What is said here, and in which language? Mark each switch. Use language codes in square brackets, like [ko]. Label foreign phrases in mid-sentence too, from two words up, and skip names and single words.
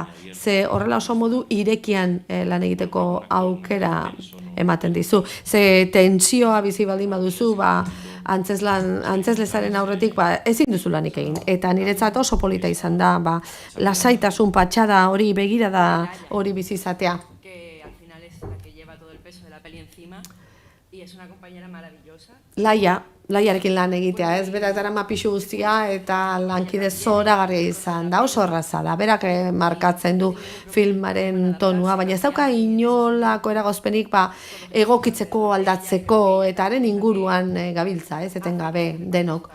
[eu] Ze horrela oso modu irekian lan egiteko aukera ematen dizu. Ze tentsioa bizi baldin baduzu, antzeslezaren aurretik ezin duzu lanik egin. Eta niretzat oso polita izan da, lasaitasun patxada hori begirada hori bizi izatea. [es] Que al final es la que lleva todo el peso de la peli encima y es una compañera maravillosa. [eu] Laiarekin lan egitea, ez, berak darama pixu guztia eta lankide zoragarria izan da, oso erraza da, berak markatzen du filmaren tonua, baina ez dauka inolako eragozpenik egokitzeko, aldatzeko, eta haren inguruan gabiltza, ez, etengabe denok.